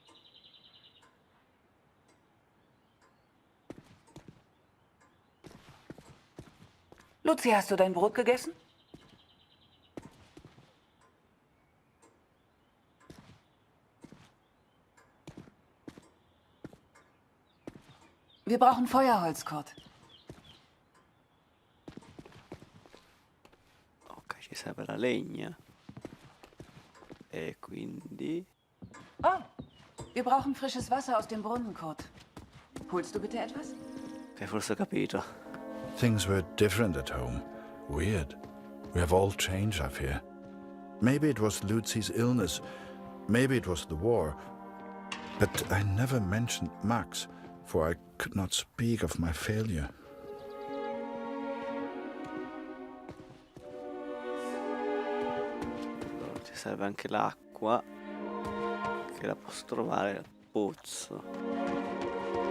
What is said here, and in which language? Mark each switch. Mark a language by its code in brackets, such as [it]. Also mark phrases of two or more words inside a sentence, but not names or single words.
[de] Luzi, hast du dein Brot gegessen? Wir brauchen Feuerholz, Kurt. [it] Ok, ci serve la legna. E quindi... [de] Oh, wir brauchen frisches Wasser aus dem Brunnen, Kurt. Holst du bitte etwas? [it] Ok, forse ho capito. [en] Things were different at home. Weird. We have all changed, I fear. Maybe it was Lucy's illness. Maybe it was the war. But I never mentioned Max, for I could not speak of my failure. [it] Allora, ci serve anche l'acqua. Che la posso trovare al pozzo.